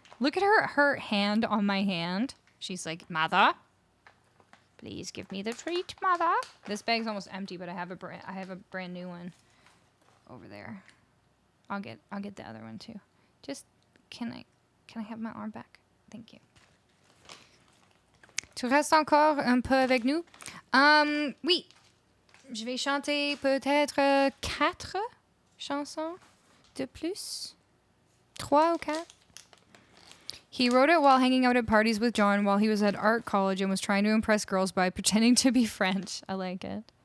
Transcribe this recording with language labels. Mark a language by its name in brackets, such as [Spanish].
[English] Look at her hand on my hand. She's like, Mother, please give me the treat, Mother. This bag's almost empty, but I have a brand new one over there. I'll get the other one too. Just can I have my arm back? Thank you. [French] Tu restes encore un peu avec nous? Oui. Je vais chanter peut-être 4 chansons de plus. 3 ou 4. [English] He wrote it while hanging out at parties with John while he was at art college and was trying to impress girls by pretending to be French. I like it.